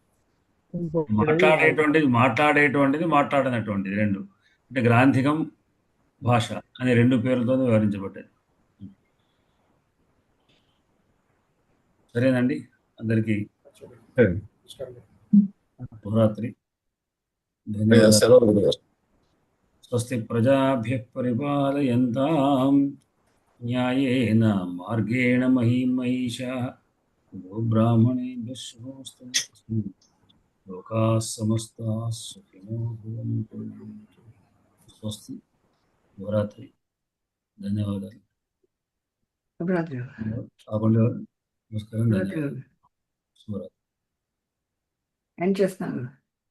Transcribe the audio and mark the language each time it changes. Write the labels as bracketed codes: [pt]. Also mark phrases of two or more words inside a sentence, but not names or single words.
[te] మాట్లాడేటువంటిది మాట్లాడనటువంటిది రెండు. అంటే గ్రాంథికం, భాష అనే 2 పేర్లతో వివరించబడ్డాయి. సరేనండి, అందరికీ శుభరాత్రి. ధన్యవాదాలు. [sa] స్వస్తి ప్రజాభ్యః పరిపాలయంతాం న్యాయేన మార్గేణ మహీం మహిషాః గోబ్రాహ్మణేభ్యః శుభమస్తు. లోకాః సమస్తాః సుఖినో భవంతు. స్వస్తి. [te] శుభరాత్రి. ధన్యవాదాలు. నమస్కారం. ధన్యవాదాలు. శుభరాత్రి. ఏం చేస్తున్నాను?